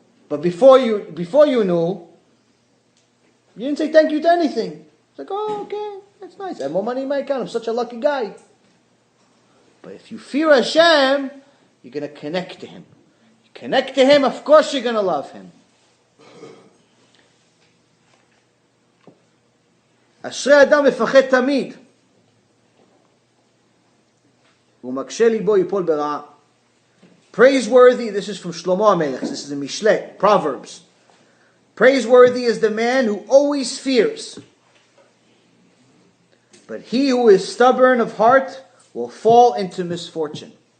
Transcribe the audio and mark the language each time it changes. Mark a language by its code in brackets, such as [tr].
[en] But before you knew, you didn't say thank you to anything. It's like, oh, okay, that's nice. I have more money in my account. I'm such a lucky guy. But if you fear Hashem, you're going to connect to Him. You connect to Him, of course you're going to love Him. [he] אשרי אדם מפחד תמיד, ומקשה ליבו ייפול ברעה. [en] Praiseworthy, this is from Shlomo HaMelech, this is in Mishle, Proverbs. Praiseworthy is the man who always fears. But he who is stubborn of heart will fall into misfortune.